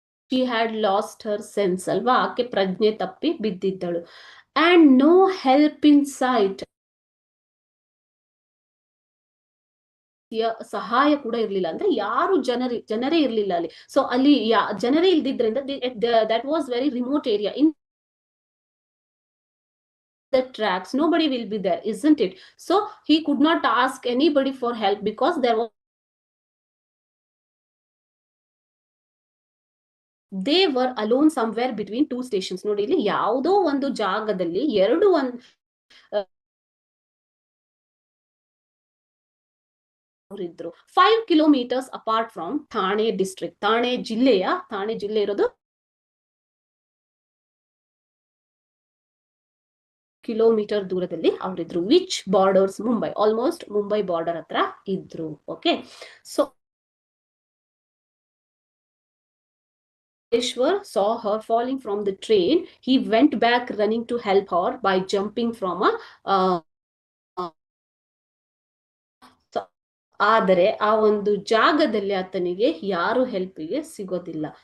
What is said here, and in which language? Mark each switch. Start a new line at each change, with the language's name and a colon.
English: she had lost her sense
Kannada: ಅಲ್ವಾ, ಆಕೆ ಪ್ರಜ್ಞೆ ತಪ್ಪಿ ಬಿದ್ದಿದ್ದಳು.
English: And no help in sight.
Kannada: ಸಹಾಯ ಕೂಡ ಇರ್ಲಿಲ್ಲ, ಅಂದ್ರೆ ಯಾರು ಜನರೇ ಇರ್ಲಿಲ್ಲ ಅಲ್ಲಿ. ಸೊ ಅಲ್ಲಿ ಜನರೇ ಇಲ್ದಿದ್ರಿಂದ
English: That was very remote area. In the tracks nobody will be there, isn't it? So he could not ask anybody for help because there was they were alone somewhere between two stations.
Kannada: ನೋಡಿ ಇಲ್ಲಿ ಯಾವುದೋ ಒಂದು ಜಾಗದಲ್ಲಿ ಎರಡು ಅವರಿದ್ರು
English: 5 kilometres apart from Thane district.
Kannada: Thane ಜಿಲ್ಲೆ ಇರೋದು kilometre ದೂರದಲ್ಲಿ ಅವರಿದ್ರು.
English: which borders Mumbai,
Kannada: almost Mumbai border ಹತ್ರ ಇದ್ರು.
English: Okay, so Ishwar saw her falling from the train. He went back running to help her by jumping from a
Kannada: ಆದರೆ ಆ ಒಂದು ಜಾಗದಲ್ಲಿ ಆತನಿಗೆ ಯಾರು ಹೆಲ್ಪಿಗೆ ಸಿಗೋದಿಲ್ಲ.